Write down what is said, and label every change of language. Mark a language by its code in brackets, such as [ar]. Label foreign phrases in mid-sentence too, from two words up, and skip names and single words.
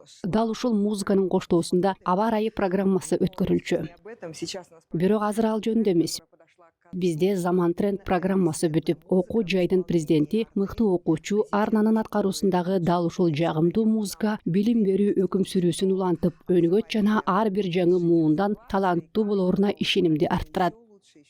[ky] Дал ушул музыканын коштоосунда аба ырайы программасы өткөрүлчү. [ru] Об этом сейчас нас [ky] Бирок азыр ал жөнүндө эмес. Бизде Заман тренд программасы бүтүп, окуу жайдын президенти, мыкты окуучу Арнанын аткаруусундагы дал ушул жагымдуу музыка билим берүү өкүм сүрүүсүн улантып, өнүгөт жана ар бир жаңы муундан таланттуу болоруна ишенимди арттырат.